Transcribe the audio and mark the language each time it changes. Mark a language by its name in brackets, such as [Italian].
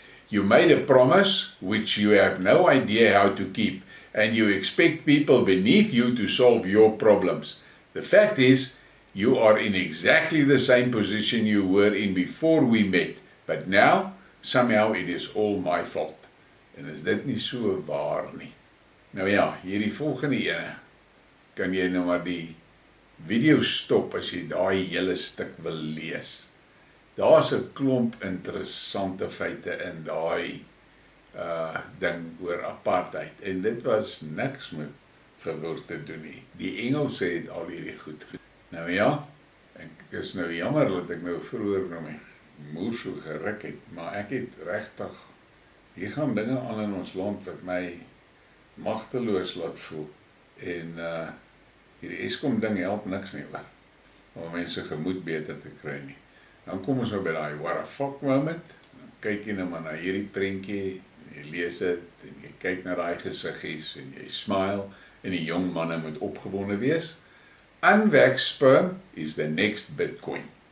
[English] You made a promise which you have no idea how to keep, and you expect people beneath you to solve your problems. The fact is, you are in exactly the same position you were in before we met, but now, somehow it is all my fault." [Afrikaans] En is dit nie so waar nie? Nou ja, hierdie volgende ene, kan jy nou maar die video stop as jy daai hele stuk wil lees. Daar's 'n klomp interessante feite in daai ding oor apartheid, en dit was niks met verwoord te doen nie. Die Engelse het al hierdie goed gedoen. Nou ja, ek is nou jammer dat ek nou vroeër nou my moer so geruk het, maar ek het regtig, hier gaan dinge aan in ons land wat my magteloos laat voel, en hierdie Eskom ding help niks nie hoor, om mense gemoed beter te kry nie. Dan kom ons nou by daai [English] what the fuck moment, [Afrikaans] dan kyk jy nou maar na hierdie prentjie, en jy lees dit, en jy kyk na daai gesiggies, en jy smile, en die jong manne moet opgewonde wees. [English] Unwaxed sperm is the next Bitcoin.